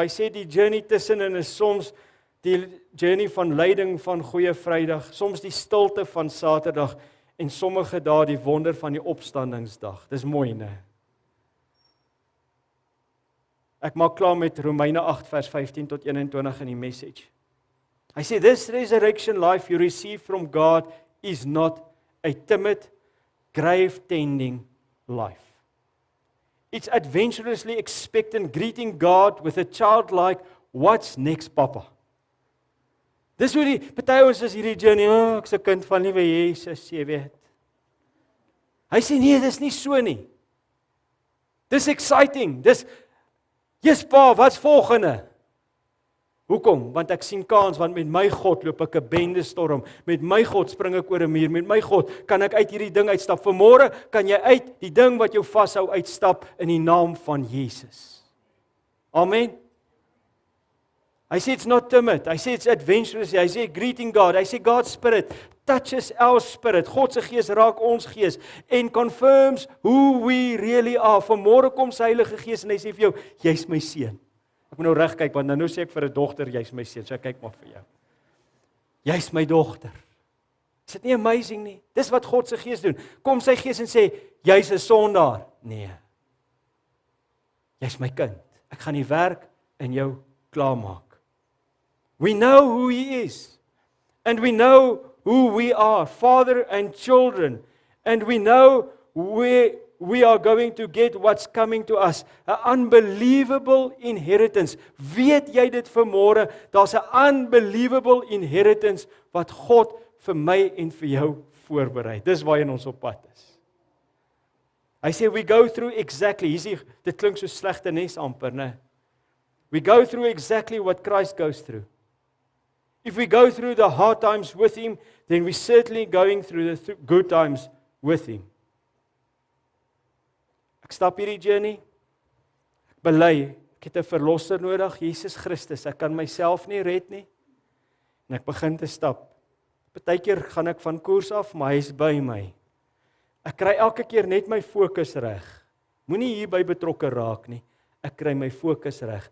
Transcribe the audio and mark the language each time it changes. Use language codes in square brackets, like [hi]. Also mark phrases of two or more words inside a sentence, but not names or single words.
[af] Hy sê die journey tussenin is soms die journey van lyding van Goeie Vrydag, soms die stilte van Saterdag en sommige dae die wonder van die opstandingsdag. Dis mooi, né? Ek maak klaar met Romeine 8 vers 15 tot 21 in die message. Hy sê, [en] this resurrection life you receive from God is not a timid, grave-tending life. It's adventurously expectant, greeting God with a childlike, what's next, papa? [af] Dis hoe die, party ons is hierdie journey, ek is 'n kind van liewe Jesus, jy weet. Hy sê, nee, dis nie so nie. Dis exciting, dis, yes pa, wat's volgende? Hoekom? Want ek sien kans, want met my God loop ek 'n bendestorm, met my God spring ek oor 'n muur, met my God kan ek uit hierdie ding uitstap. Vanmôre kan jy uit die ding wat jou vashou uitstap in die naam van Jesus. [en] Amen. [af] Hy sê [en] it's not timid, [af] hy sê [en] it's adventurous, [af] hy sê [en] greeting God, [af] hy sê [en] God's Spirit touches our spirit, [af] God se gees raak ons gees en [en] confirms who we really are. [af] Vanmôre kom sy Heilige Gees en hy sê vir jou, jy's my seun. Ek moet nou reg kyk, want nou sê ek vir 'n dogter, jy's my seun, so ek kyk maar vir jou. Jy's my dogter. Is dit nie amazing nie? Dis wat God se Gees doen. Kom sy Gees en sê, jy's 'n sondaar. Nee. Jy's my kind. Ek gaan die werk in jou klaarmaak. [en] We know who He is. And we know who we are, father and children. And we know we are going to get what's coming to us. An unbelievable inheritance. [af] Weet jy dit vanmôre? Daar's 'n [en] unbelievable inheritance [af] wat God vir my en vir jou voorberei. Dis waarheen ons op pad is. Hy sê [en] we go through exactly, [af] dit klink so slegte nes amper, né? [en] We go through exactly what Christ goes through. If we go through the hard times with Him, then we're certainly going through the good times with Him. [af] Ek stap hierdie journey, ek bely, ek het 'n verlosser nodig, Jesus Christus, ek kan myself nie red nie, en ek begin te stap. Partykeer gaan ek van koers af, maar hy is by my. Ek kry elke keer net my fokus reg. Moenie hierby betrokke raak nie, ek kry my fokus reg.